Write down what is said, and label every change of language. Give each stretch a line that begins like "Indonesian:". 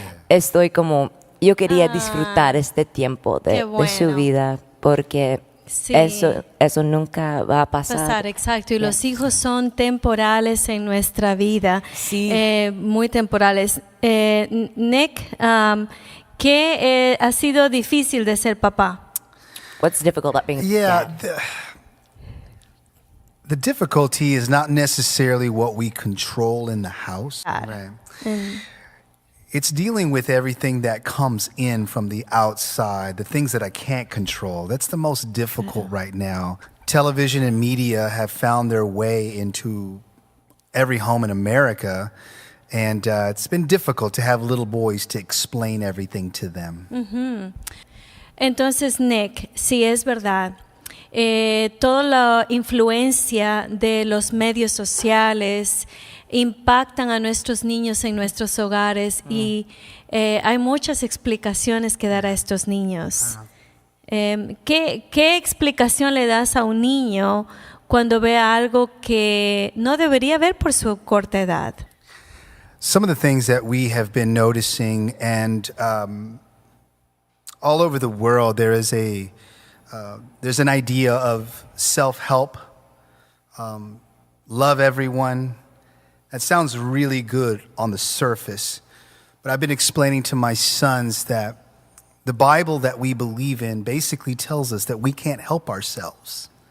Spanish: Estoy como, yo quería disfrutar este tiempo de su vida, porque eso nunca va a pasar. Exacto. Y los hijos son temporales en nuestra vida, muy temporales. Nick, ¿Qué ha sido difícil de ser papá?
English: What's difficult about being a dad? The difficulty is not necessarily what we control in the house.
Spanish: Claro.
English: Right. It's dealing with everything that comes in from the outside, the things that I can't control. That's the most difficult right now. Television and media have found their way into every home in America, and it's been difficult to have little boys to explain everything to them.
Spanish: Entonces, Nick, si es verdad, toda la influencia de los medios sociales impactan a nuestros niños en nuestros hogares y hay muchas explicaciones que dar a estos niños. ¿Qué explicación le das a un niño cuando ve algo que no debería ver por su corta edad?
English: Some of the things that we have been noticing, and all over the world, there's an idea of self-help, love everyone. That sounds really good on the surface, but I've been explaining to my sons that the Bible that we believe in basically tells us that we can't help ourselves.